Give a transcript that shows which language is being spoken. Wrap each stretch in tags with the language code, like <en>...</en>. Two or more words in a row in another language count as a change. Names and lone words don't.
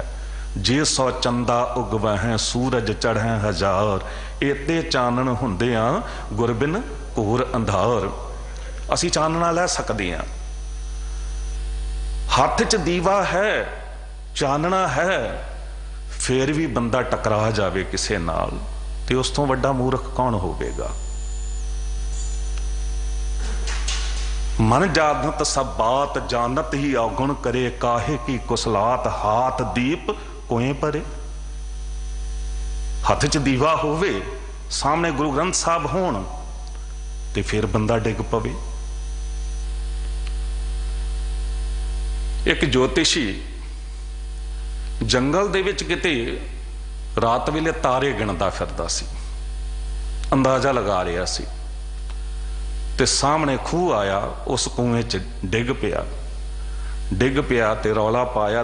<pa>ਜੇ ਸੌ ਚੰਦਾ ਉਗਵਹ ਸੂਰਜ ਚੜ੍ਹੈ ਹਜ਼ਾਰ, ਇਤੇ ਚਾਨਣ ਹੁੰਦਿਆਂ ਗੁਰਬਿਨ ਘੋਰ ਅੰਧਾਰ। ਅਸੀ ਚਾਨਣਾ ਲੈ ਸਕਤੇ ਹੈਂ। ਹਾਥ ਚ ਦੀਵਾ ਹੈ, ਚਾਨਣਾ ਹੈ, ਫਿਰ ਭੀ ਬੰਦਾ ਟਕਰਾ ਜਾਵੇ ਕਿਸੇ ਨਾਲ, ਤੇ ਉਸ ਤੋ ਵੱਡਾ ਮੂਰਖ ਕੌਣ ਹੋਵੇਗਾ। ਮਨ ਜਾਨਤ ਸਬ ਬਾਤ, ਜਾਨਤ ਹੀ ਅਵਗੁਣ ਕਰੇ, ਕਾਹੇ ਕੀ ਕੁਸਲਾਤ ਹਾਥ ਦੀਪ ਕੋਏ ਪਰੇ। ਹੱਥ ਚ ਦੀਵਾ ਹੋਵੇ, ਸਾਮ੍ਹਣੇ ਗੁਰੂ ਗ੍ਰੰਥ ਸਾਹਿਬ ਹੋਣ, ਤੇ ਫਿਰ ਬੰਦਾ ਡਿੱਗ ਪਵੇ। ਇਕ ਜੋਤਸ਼ੀ ਜੰਗਲ ਦੇ ਵਿਚ ਕਿਤੇ ਰਾਤ ਵੇਲੇ ਤਾਰੇ ਗਿਣਦਾ ਫਿਰਦਾ ਸੀ, ਅੰਦਾਜ਼ਾ ਲਗਾ ਰਹਾ ਸੀ, ਤੇ ਸਾਮ੍ਹਣੇ ਖੂਹ ਆਇਆ, ਉਸ ਕੂਏਂ ਚ ਡਿੱਗ ਪਿਆ ਤੇ ਰੌਲਾ ਪਾਇਆ।</pa>